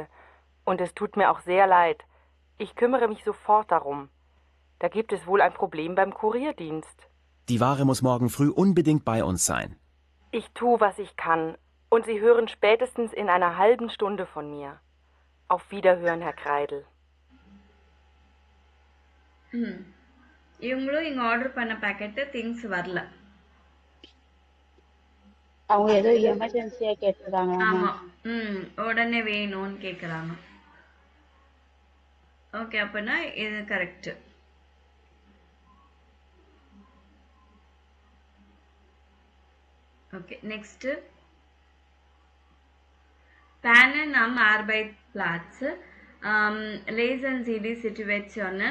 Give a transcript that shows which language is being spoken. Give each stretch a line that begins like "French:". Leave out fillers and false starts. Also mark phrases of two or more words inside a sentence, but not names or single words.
German: Und es tut mir auch sehr leid. Ich kümmere mich sofort darum. Da gibt es wohl ein Problem beim Kurierdienst. Die Ware muss morgen früh unbedingt bei uns sein. Ich tue, was ich kann. Und Sie hören spätestens in einer halben Stunde von mir. Auf Wiederhören, Herr Kreidel.
Tamil: இவங்களும் இங்க ஆர்டர் பண்ண
English: packet things
Tamil: வரல அவங்க ஏதோ எமர்ஜென்சியா கேட்டிருக்காங்க ஆமா உடனே வேணும்னு கேக்குறாங்க ஓகே அப்பனா இது
English: correct okay next
German: Panen am Arbeitsplatz. Lesen Sie die Situationen.